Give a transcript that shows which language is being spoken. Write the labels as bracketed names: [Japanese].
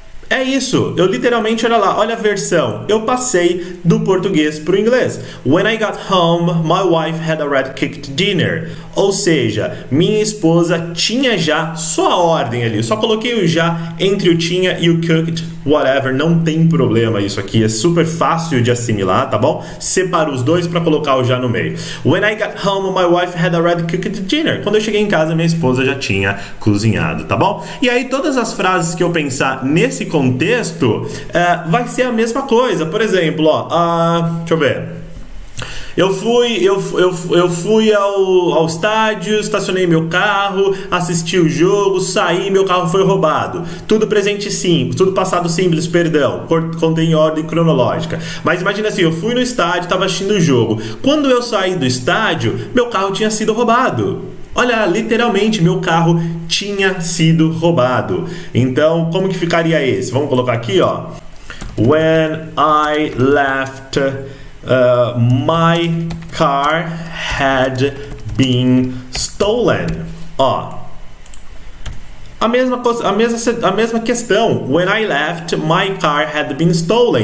[Portuguese] É isso, eu literalmente, olha lá, olha a versão. Eu passei do português para o inglês. [English] When I got home, my wife had already cooked dinner. [Portuguese] Ou seja, minha esposa tinha já, só a ordem ali. Só coloquei o já entre o tinha e o cooked, whatever, não tem problema isso aqui. É super fácil de assimilar, tá bom? Separa os dois para colocar o já no meio. [English] When I got home, my wife had already cooked dinner. [Portuguese] Quando eu cheguei em casa, minha esposa já tinha cozinhado, tá bom? E aí todas as frases que eu pensar nesse contexto, vai ser a mesma coisa. Por exemplo, ó, deixa eu ver. Eu fui ao estádio, estacionei meu carro, assisti o jogo, saí, meu carro foi roubado. Tudo presente simples, tudo passado simples, perdão. Contei em ordem cronológica. Mas imagina assim, eu fui no estádio, estava assistindo o jogo. Quando eu saí do estádio, meu carro tinha sido roubado. Olha, literalmente, meu carro tinha sido roubado. Então, como que ficaria esse? Vamos colocar aqui, ó. [English] When I left, my car had been stolen. [Portuguese] Ó. A mesma questão. [English] When I left, my car had been stolen.